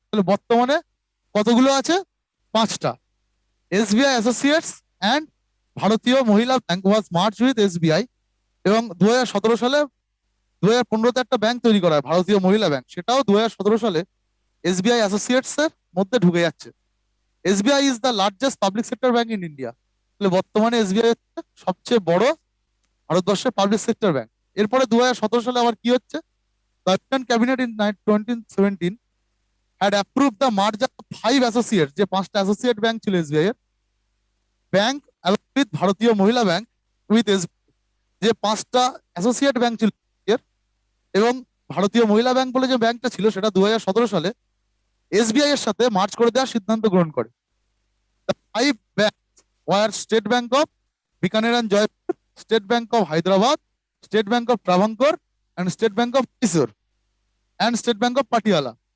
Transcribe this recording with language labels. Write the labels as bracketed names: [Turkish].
[Bangla] তাহলে বর্তমানে কতগুলো আছে? 5টা। [English] SBI associates and Bharatiya Mahila bank was merge with SBI, [Bangla] এবং 2017 সালে 2015-তে একটা ব্যাংক তৈরি করা হয় ভারতীয় মহিলা ব্যাংক, সেটাও 2017 সালে এসবিআই অ্যাসোসিয়েটস এর মধ্যে ঢুকে যাচ্ছে। [English] SBI is the largest public sector bank in India. [Bangla] তাহলে বর্তমানে এসবিআই হচ্ছে সবচেয়ে বড় ভারতবর্ষের পাবলিক সেক্টর ব্যাংক। এরপরে 2017 সালে আবার কি হচ্ছে? [English] The Indian cabinet in 2017 had approved the merger of 5 associates, [Bangla] যে 5টা অ্যাসোসিয়েট ব্যাংক ছিল এসবিআই এর, [English] bank with Bharatiya Mahila bank with SBI, [Bangla] যে 5টা অ্যাসোসিয়েট ব্যাংক ছিল এর, এবং ভারতীয় মহিলা ব্যাংক বলে যে ব্যাংকটা ছিল সেটা 2017 সালে এসবিআই এর সাথে মার্চ করে দেওয়ার সিদ্ধান্ত গ্রহণ করে। [English] Five bank were State Bank of Bikaner and Jaipur, State Bank of Hyderabad, State Bank of Travancore and State Bank of Mysore and State Bank of Patiala.